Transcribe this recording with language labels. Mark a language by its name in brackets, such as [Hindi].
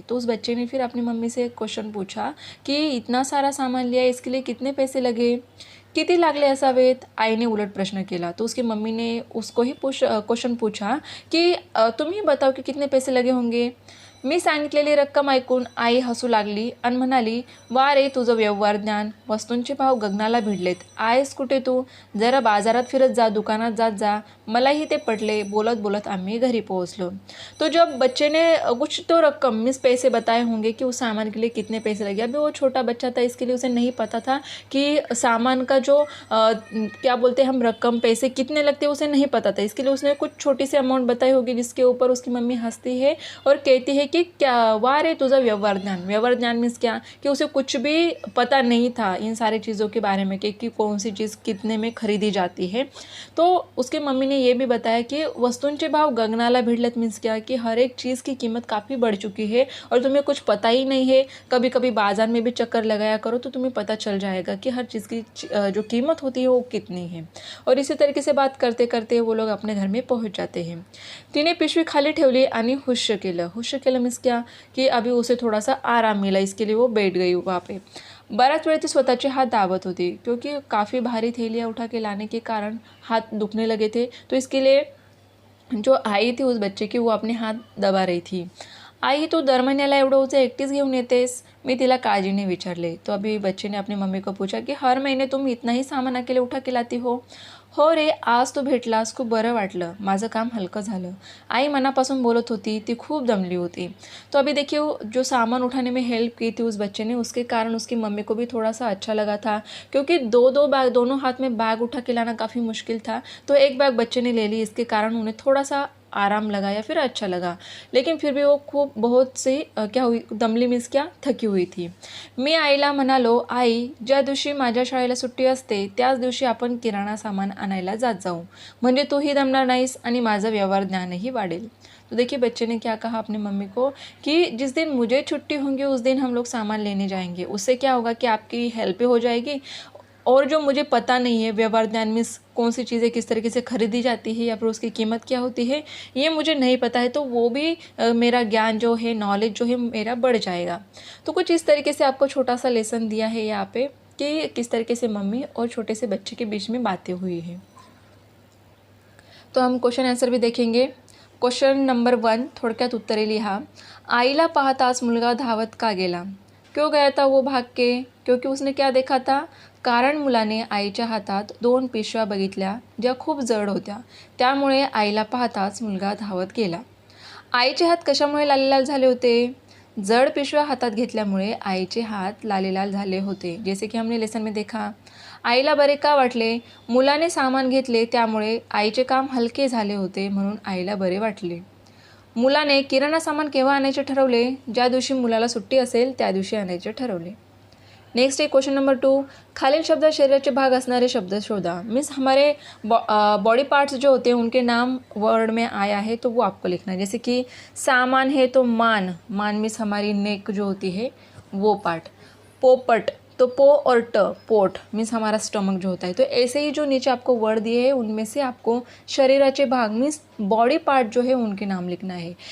[Hindi] तो उस बच्चे ने फिर अपनी मम्मी से एक क्वेश्चन पूछा कि इतना सारा सामान लिया, इसके लिए कितने पैसे लगे, [Marathi] किती लागले असावेत. आईने उलट प्रश्न केला. [Hindi] तो उसकी मम्मी ने उसको ही क्वेश्चन पूछा कि तुम्ही बताओ कि कितने पैसे लगे होंगे. [Marathi] मी सांगितलेली रक्कम ऐकून आई हसू लागली आणि म्हणाली, वा रे तुझं व्यवहार ज्ञान, वस्तूंचे भाव गगनाला भिडलेत. आहेस कुठे तू, जरा बाजारात फिरत जा, दुकानात जात जा. मलाही ते पटले. बोलत बोलत आम्ही घरी पोहोचलो. [Hindi] तो जब बच्चे ने कुछ तो रकम मीन्स पैसे बताए होंगे कि उस सामान के लिए कितने पैसे लगे. अभी वो छोटा बच्चा था, इसके लिए उसे नहीं पता था कि सामान का जो क्या बोलते हैं हम, रकम, पैसे कितने लगते हैं उसे नहीं पता था. इसके लिए उसने कुछ छोटी सी अमाउंट बताई होगी, जिसके ऊपर उसकी मम्मी हंसती है और कहती है कि क्या [Marathi] वाह रे तुझा व्यवहार ज्ञान. [Hindi] व्यवहार ज्ञान मीन्स क्या, कि उसे कुछ भी पता नहीं था इन सारी चीज़ों के बारे में कि कौन सी चीज़ कितने में खरीदी जाती है. तो उसके मम्मी ने ये भी बताया कि [Marathi] वस्तूंचे भाव गगनाला भिडलेत [Hindi] मीन्स क्या, कि हर एक चीज़ की कीमत काफ़ी बढ़ चुकी है और तुम्हें कुछ पता ही नहीं है. कभी कभी बाजार में भी चक्कर लगाया करो तो तुम्हें पता चल जाएगा कि हर चीज़ की जो कीमत होती है वो कितनी है. और इसी तरीके से बात करते करते वो लोग अपने घर में पहुंच जाते हैं. [Marathi] तिने पिशवी खाली ठेवली आणि हुश्य केलं. हुश्य केलं [Hindi] मीन्स क्या, कि अभी उसे थोड़ा सा आराम मिला, इसके लिए वो बैठ गई वहाँ पे. [Marathi] बराच वेळ ती स्वतःचे हाथ दाबत होती, [Hindi] क्योंकि काफ़ी भारी थैलियाँ उठा के लाने के कारण हाथ दुखने लगे थे. तो इसके लिए जो आई थी उस बच्चे की, वो अपने हाथ दबा रही थी. [Marathi] आई, तू दर महिन्याला एवढं उचं एकटीच घेऊन येतेस, मी तिला काळजीने विचारले. [Hindi] तो अभी बच्चे ने अपनी मम्मी को पूछा कि हर महीने तुम इतना ही सामान अकेले उठा के लाती हो रे, [Marathi] आज तू भेटलास, खूप बरं वाटलं, माझं काम हलकं झालं. आई मनापासून बोलत होती, ती खूप दमली होती. [Hindi] तो अभी देखिए जो सामान उठाने में हेल्प की थी उस बच्चे ने, उसके कारण उसकी मम्मी को भी थोड़ा सा अच्छा लगा था, क्योंकि दो दो बैग, दोनों हाथ में बैग उठा के लाना काफ़ी मुश्किल था. तो एक बैग बच्चे ने ले ली, इसके कारण उन्हें थोड़ा सा आराम लगा या फिर अच्छा लगा. लेकिन फिर भी वो खूब बहुत सी क्या हुई, दमली मीन्स क्या, थकी हुई थी. [Marathi] मी आईला म्हणालो, आई, ज्या दिवशी माझ्या शाळेला सुट्टी असते त्याच दिवशी आपण किराणा सामान आणायला जात जाऊ, म्हणजे तूही दमणार नाहीस आणि माझं व्यवहार ज्ञानही वाढेल. [Hindi] तो देखिए बच्चे ने क्या कहा अपनी मम्मी को कि जिस दिन मुझे छुट्टी होंगी उस दिन हम लोग सामान लेने जाएंगे. उससे क्या होगा कि आपकी हेल्प हो जाएगी, और जो मुझे पता नहीं है, व्यवहार ज्ञान मीन्स कौन सी चीज़ें किस तरीके से खरीदी जाती है या फिर उसकी कीमत क्या होती है, ये मुझे नहीं पता है. तो वो भी मेरा ज्ञान जो है, नॉलेज जो है मेरा बढ़ जाएगा. तो कुछ इस तरीके से आपको छोटा सा लेसन दिया है यहाँ पे कि किस तरीके से मम्मी और छोटे से बच्चे के बीच में बातें हुई हैं. तो हम क्वेश्चन आंसर भी देखेंगे. [Marathi] क्वेश्चन नंबर 1 थोडक्यात उत्तरे लिहा। आईला पाहताच मुलगा धावत का गेला? [Hindi] क्यों गया था वो भाग के? क्योंकि उसने क्या देखा था? [Marathi] कारण मुलाने आईच्या हातात 2 पिशव्या बघितल्या ज्या खूप जड होत्या, त्यामुळे आईला पाहताच मुलगा धावत गेला। आईचे हात कशामुळे लालेलाल झाले होते? जड पिशव्या हातात घेतल्यामुळे आईचे हात लालेलाल झाले होते, [Hindi] जैसे की हमने लेसन में देखा। [Marathi] आईला बरे का वाटले? मुलाने सामान घेतले त्यामुळे आईचे काम हलके झाले होते, म्हणून आईला बरे वाटले। मुलाने किराणा सामान केव्हा आणायचे ठरवले? ज्या दिवशी मुलाला सुट्टी असेल त्या दिवशी आणायचे ठरवले। [Hindi] नेक्स्ट है क्वेश्चन नंबर 2, [Marathi] खालील शब्दात शरीराचे भाग असणारे शब्द शोधा। [Hindi] मीन्स हमारे बॉडी पार्ट्स जो होते हैं उनके नाम वर्ड में आया है तो वो आपको लिखना है। जैसे कि सामान है तो मान, मान मीन्स हमारी नेक जो होती है वो पार्ट। पोपट तो पो और ट, पोट मीन्स हमारा स्टमक जो होता है। तो ऐसे ही जो नीचे आपको वर्ड दिए हैं उनमें से आपको शरीराचे भाग मीन्स बॉडी पार्ट जो है उनके नाम लिखना है।